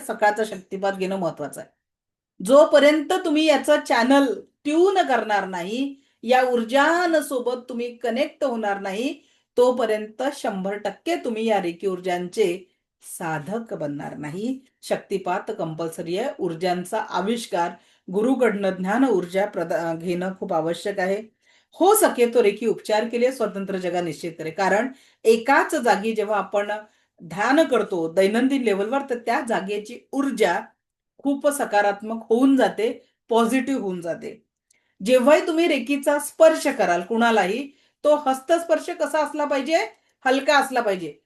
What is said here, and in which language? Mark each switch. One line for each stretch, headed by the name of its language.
Marathi: सकाळचा शक्तिपात घेणं महत्वाचं आहे. जोपर्यंत तुम्ही याचं चॅनल ट्यून करणार नाही, या ऊर्जांसोबत तुम्ही कनेक्ट होणार नाही, तोपर्यंत 100% तुम्ही या रेकी ऊर्जांचे साधक बनणार नाही. शक्तिपात कंपल्सरी आहे. ऊर्जांचा आविष्कार गुरुकडनं ज्ञान ऊर्जा घेणं खूप आवश्यक आहे.
Hindi: हो सके तो रेकी उपचार के लिए स्वतंत्र जगह निश्चित करे.
Marathi: कारण एकाच जागी जेव्हा आपण ध्यान करतो दैनंदिन लेवलवर, तर त्या जागेची ऊर्जा खूप सकारात्मक होऊन जाते, पॉझिटिव्ह होऊन जाते. जेव्हाही तुम्ही रेकीचा स्पर्श कराल कुणालाही, तो हस्तस्पर्श कसा असला पाहिजे? हलका असला पाहिजे.